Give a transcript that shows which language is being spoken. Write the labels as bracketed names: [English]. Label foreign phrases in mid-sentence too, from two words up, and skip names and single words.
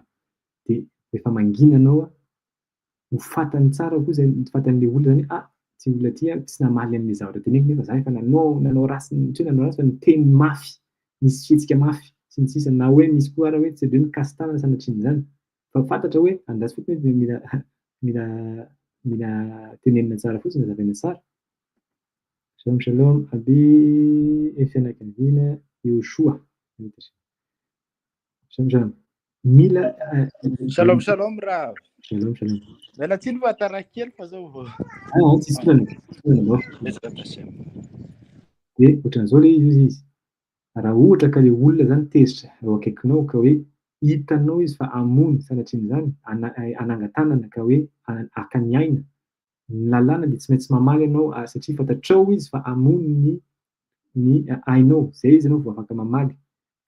[Malagasy] Dia rehefa mangina anao ho fantany tsara koa izay fantan'ilay olona zany hoe ity olona ity tsy namaly an'ilay zavatra teneniko nefa izaho efa nanao ratsy, tsy hoe nanao ratsy fa niteny mafy, nisy fihetsika mafy sy ny sisa, na hoe misy koa ary hoe tsy hoe nikasy tanana sanatrian'izany fa fantatra hoe andatsy fotsiny hoe mila tenenina tsara fotsiny, hazavaina tsara. [Hebrew] שלום שלום [Malagasy] aby fianakaviana Yoshua. [Hebrew] שלום שלום. Mila שלום שלום רב. שלום שלום. [Malagasy] Miala tsiny fa tara kely fa zao vao. Tsisy olana. Dia ohatran'izao ilay izy. Raha ohatra ka ilay olona zany tezitra eo akaikinao ka hoe hitanao izy fa hamono sanatrian'izany, hanangan-tanana ka hoe haka ny aina, ny lalàna dia tsy maintsy mamaly ianao satria fantatrao izy fa hamono ny ainao, izay izy ianao vao afaka mamaly.